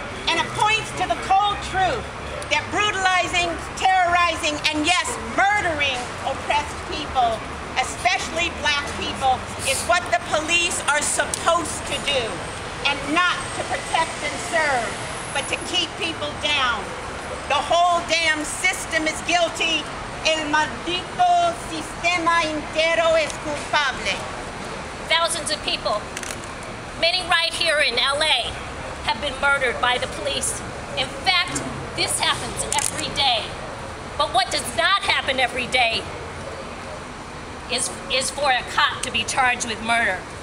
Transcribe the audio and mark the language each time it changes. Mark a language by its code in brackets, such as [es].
[en] And it points to the cold truth that brutalizing, terrorizing, and yes, murdering oppressed people, especially Black people, is what the police are supposed to do, and not to protect and serve, but to keep people down. The whole damn system is guilty. [es] El maldito sistema entero es culpable. [en] Thousands of people, many right here in LA, have been murdered by the police. In fact, this happens every day. But what does not happen every day is for a cop to be charged with murder.